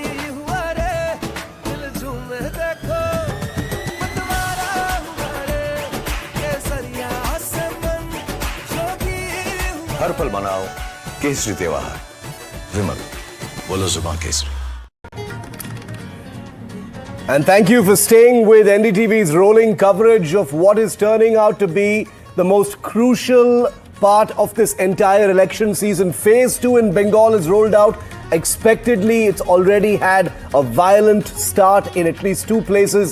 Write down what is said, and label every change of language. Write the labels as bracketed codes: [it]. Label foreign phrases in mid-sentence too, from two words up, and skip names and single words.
[hi] हुआ रे दिल झूमे देखो मतवारा हुआ रे केसरिया से मन जोगी हुआ हर पल मनाओ केसरी त्योहार विमल बोलो जुबान केसरी. [en] And thank you for staying with NDTV's rolling coverage of what is turning out to be the most crucial part of this entire election season. Phase 2 in Bengal is rolled out. Expectedly, it's already had a violent start in at least 2 places.